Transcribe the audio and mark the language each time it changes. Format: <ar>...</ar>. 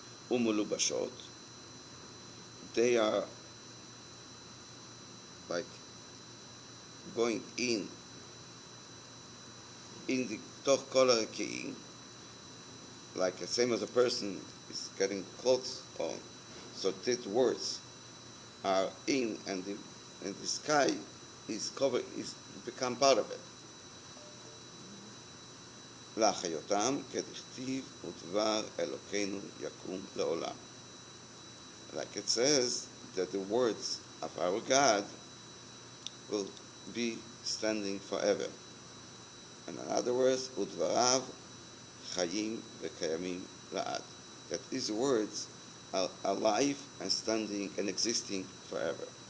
<he>ומלובשות,</he> <en>they are like going in the</en> <he>toch kol הרקיעים,</he> <en>like the same as a person is getting clothes on. So these words are in, and the sky is covered, is become part of it.</en> <he>להחיותם כדכתיב ודבר אלוקינו יקום לעולם.</he> <en>Like it says that the words of our God will be standing forever. And in other words,</en> <he>ודבריו חיים וקיימים לעד.</he> <en>That these words are alive and standing and existing forever.</en>